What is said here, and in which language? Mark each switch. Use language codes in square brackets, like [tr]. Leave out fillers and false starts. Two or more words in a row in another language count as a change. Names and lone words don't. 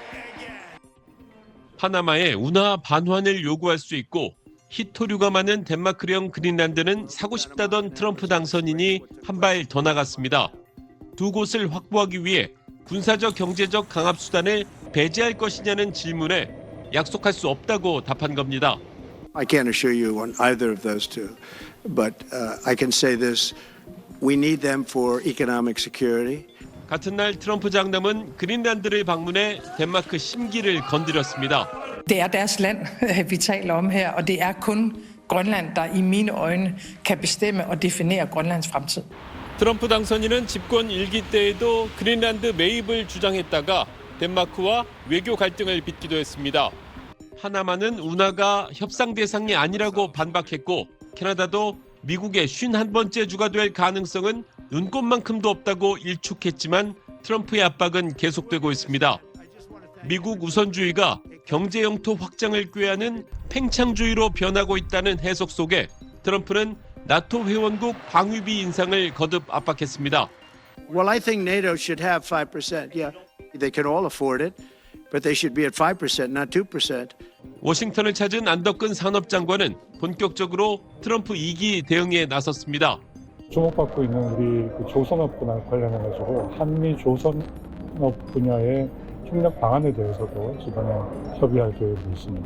[ko] 파나마에 운하 반환을 요구할 수 있고 히토류가 많은 덴마크령 그린란드는 사고 싶다던 트럼프 당선인이 한 발 더 나갔습니다. 두 곳을 확보하기 위해 군사적 경제적 강압수단을 배제할 것이냐는 질문에 약속할 수 없다고 답한 겁니다. [en] I can't assure you on either of those two, but I can say this: we need them for economic security. [ko] 같은 날 트럼프 장남은 그린란드를 방문해 덴마크 심기를 건드렸습니다. [da] Det er deres land, vi taler om her, og det er kun Grønland, der i mine øjne kan bestemme og definere Grønlands fremtid. [ko] 트럼프 당선인은 집권 1기 때에도 그린란드 매입을 주장했다가 덴마크와 외교 갈등을 빚기도 했습니다. 파나마는 운하가 협상 대상이 아니라고 반박했고 캐나다도 미국의 51번째 주가 될 가능성은 눈꼽만큼도 없다고 일축했지만 트럼프의 압박은 계속되고 있습니다. 미국 우선주의가 경제 영토 확장을 꾀하는 팽창주의로 변하고 있다는 해석 속에 트럼프는 나토 회원국 방위비 인상을 거듭 압박했습니다. [en] Well, I think NATO should have 5%. Yeah, they can all afford it, but they should be at 5%, not 2%. [ko] 워싱턴을 찾은 안덕근 산업장관은 본격적으로 트럼프 2기 대응에 나섰습니다. 주목받고 있는 우리 조선업 분야 관련해가지고 한미 조선업 분야의 협력 방안에 대해서도 이번에 협의할 계획이 있습니다.